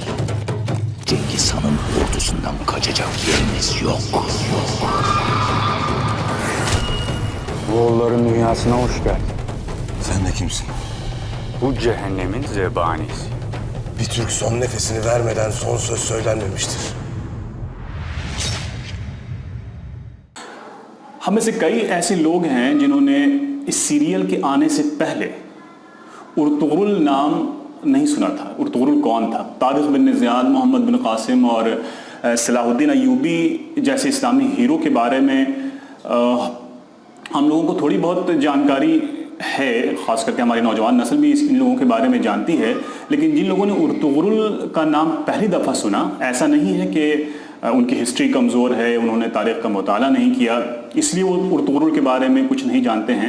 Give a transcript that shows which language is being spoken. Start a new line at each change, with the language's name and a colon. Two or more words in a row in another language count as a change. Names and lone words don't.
Turkish: Cengiz Han'ın ordusundan kaçacak yerimiz yok. Moğolların dünyasına hoş geldin. Sen de kimsin? Bu cehennemin zebanisi. Bir Türk son nefesini vermeden son söz söylenmemiştir.
Urdu: ہم میں سے کئی ایسے لوگ ہیں جنہوں نے اس سیریل کے آنے سے پہلے ارطغرل نام نہیں سنا تھا۔ ارطغرل کون تھا؟ طارق بن زیاد، محمد بن قاسم اور صلاح الدین ایوبی جیسے اسلامی ہیرو کے بارے میں ہم لوگوں کو تھوڑی بہت جانکاری ہے، خاص کر کے ہماری نوجوان نسل بھی ان لوگوں کے بارے میں جانتی ہے، لیکن جن لوگوں نے ارطغرل کا نام پہلی دفعہ سنا، ایسا نہیں ہے کہ ان کی ہسٹری کمزور ہے، انہوں نے تاریخ کا مطالعہ نہیں کیا اس لیے وہ ارطغرل کے بارے میں کچھ نہیں جانتے ہیں۔